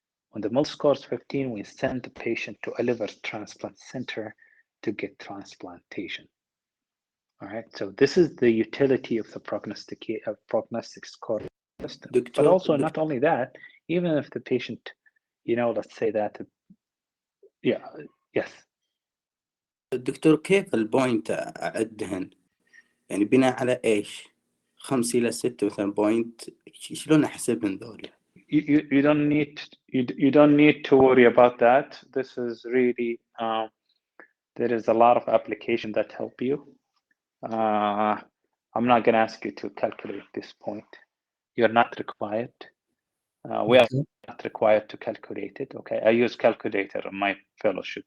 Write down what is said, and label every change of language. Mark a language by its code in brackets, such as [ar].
[en] When the MELD score is 15, we send the patient to a liver transplant center to get transplantation. All right, so this is the utility of the prognostic score system. But also, not only that, even if the patient, let's say that, yes. [ar] دكتور كيف البوينت أعدهن؟ يعني بناء على إيش؟ 5 إلى 6 مثلا بوينت، شلون أحسبهن ذول؟ [en] You don't need to worry about that. This is really there is a lot of application that help you. I'm not going to ask you to calculate this point. You're not required. We are not required to calculate it. Okay, I use calculator in my fellowship.